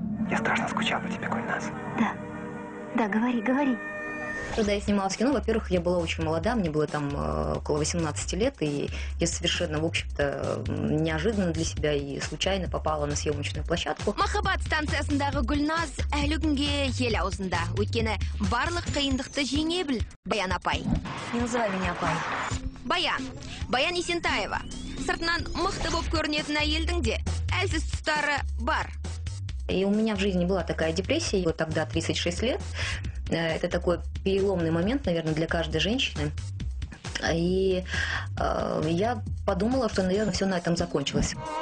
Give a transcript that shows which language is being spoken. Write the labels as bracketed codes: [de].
[ru] Я страшно скучал по тебе, Гульназ. Да, говори. Когда я снималась в кино, во-первых, я была очень молода, мне было там около 18 лет, и я совершенно, в общем-то, неожиданно для себя и случайно попала на съемочную площадку. [kk] Махаббат станциясындағы Гүлназ әлі күнге ел аузында. Өйткені барлық қиындықты жеңе біл, Баян апай. [ru] Не называй меня апай. [kk] Баян Есентаева. Сыртынан мықты боп көрінетін әйелдің де әлсіз тұстары бар. [ru] И у меня в жизни была такая депрессия, вот тогда 36 лет. Это такой переломный момент, наверное, для каждой женщины. И я подумала, что, наверное, все на этом закончилось.